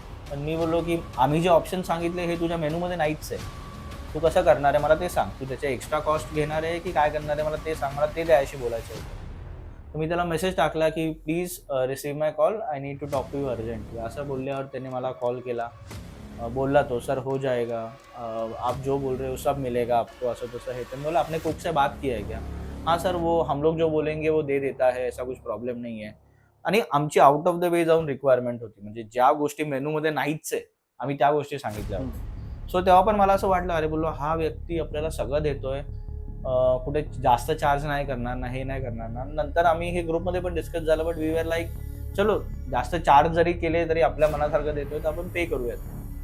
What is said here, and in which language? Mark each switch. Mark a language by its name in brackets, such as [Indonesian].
[Marathi] पण मी बोललो की आम्ही जे ऑप्शन सांगितले हे तुझ्या मेनूमध्ये नाहीच आहे, तू कसं करणार आहे मला ते सांग, तू त्याचे एक्स्ट्रा कॉस्ट घेणार आहे की काय करणार आहे मला ते सांग, मला ते त्याशी बोलायचं होतं. तर मी त्याला मेसेज टाकला की [English] Please receive my call, I need to talk to you urgently. [Marathi] असं बोलल्यावर त्याने मला कॉल केला. बोलला तो [Hindi] सर हो जाएगा, आप जो बोल रहे हो सब मिलेगा आपको, [Marathi] असं तसं हे. तर मी बोला [Hindi] आपने कुक से बात किया है क्या? हाँ सर वो हम लोग जो बोलेंगे वो दे देता है, ऐसा कुछ प्रॉब्लेम नहीं है. [Marathi] आणि आमची [English] out of the way [Marathi] जाऊन रिक्वायरमेंट होती, म्हणजे ज्या गोष्टी मेनूमध्ये नाहीच आहे आम्ही त्या गोष्टी सांगितल्या होत्या. सो तेव्हा पण मला असं वाटलं, अरे बोललो हा व्यक्ती आपल्याला सगळं देतोय, कुठे जास्त चार्ज नाही करणार ना, हे नाही करणार ना. नंतर आम्ही हे ग्रुपमध्ये पण डिस्कस झालं, [English] but we were like [Hindi] चलो [Marathi] जास्त चार्ज जरी केले तरी आपल्या मनासारखं देतोय तर आपण पे करूयात.